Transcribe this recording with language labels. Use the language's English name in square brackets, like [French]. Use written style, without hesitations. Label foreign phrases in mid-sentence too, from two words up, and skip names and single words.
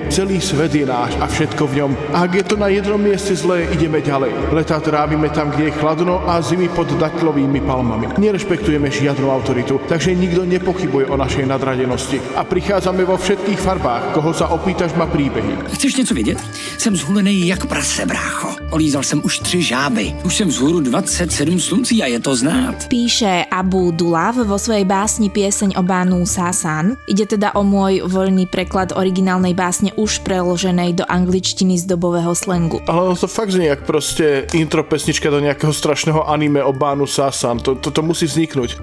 [Slovak] Celý svet je náš a všetko v ňom. A ak je to na jednom mieste zlé, ideme ďalej. Letá trávime tam, kde je chladno a zimy pod datľovými palmami. Nerešpektujeme žiadnu autoritu, takže nikto nepochybuje o našej nadradenosti. A prichádzame vo všetkých farbách. Koho sa opýtaš, má príbehy. [Czech] Chceš něco vědět? Jsem zhulený jak prase, brácho. Olízal jsem už 3 žáby. Už jsem vzhůru 27 sluncí a je to znát. [Slovak] Píše Abu Dulav vo svojej básni Pieseň o Banú Sásán. Ide teda o môj voľný preklad originálnej básne už preloženej do angličtiny z dobového slangu. Ale to fakt znie jak proste intro pesnička do nejakého strašného anime o Banú Sásán. To musí vzniknúť.